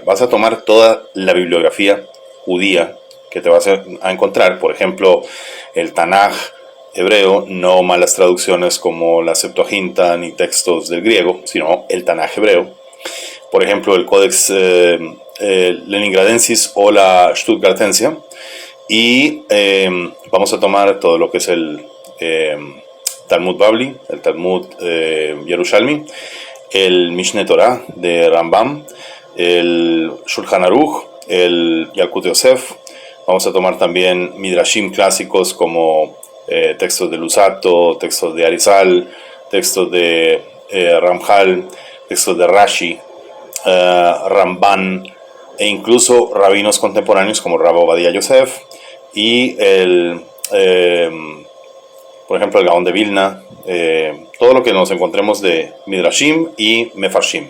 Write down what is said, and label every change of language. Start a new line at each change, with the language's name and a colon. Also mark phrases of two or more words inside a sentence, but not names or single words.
Spanish: Vas a tomar toda la bibliografía judía que te vas a encontrar, por ejemplo, el Tanaj hebreo, no malas traducciones como la Septuaginta ni textos del griego, sino el Tanaj hebreo. Por ejemplo, el Codex Leningradensis o la Stuttgartensia. Y vamos a tomar todo lo que es el Talmud Babli, el Talmud Yerushalmi, el Mishneh Torah de Rambam, el Shulchan Aruch, el Yalkut Yosef. Vamos a tomar también Midrashim clásicos como textos de Lusato, textos de Arizal, textos de Ramjal, textos de Rashi, Ramban, e incluso rabinos contemporáneos como Rabbi Ovadia Yosef y por ejemplo el Gaón de Vilna, todo lo que nos encontremos de Midrashim y Mefarshim.